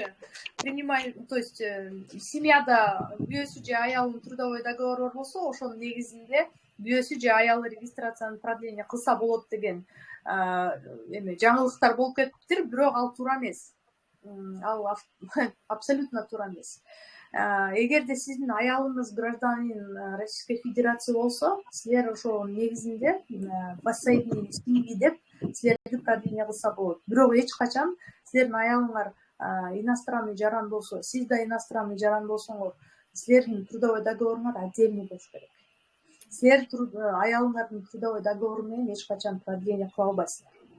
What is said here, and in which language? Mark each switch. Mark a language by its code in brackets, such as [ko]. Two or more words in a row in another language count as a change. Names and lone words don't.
[ru] То есть [ky] семьяда бүйөөсү же аялынын трудовой договору болсо, ошонун негизинде бүйөөсү же аялы регистрацияны продление кылса болот деген жаңылыктар болуп кетиптир, бирок ал туура эмес. Ал абсолютно туура эмес. Эгерде сиздин аялыңыз [ru] гражданин Российской Федерации [ky] болсо, силер ошо негизинде [ru] последний семьи [ky] деп силерди продление кылса болот. Бирок эч качан силердин аялыңар иностранный жаран болсо, сиз да иностранный жаран болсоңор, силердин трудовой договоруңар отдельный болуш керек. Силер аялыңардын трудовой договору менен эч качан продление кыла албайсыздар.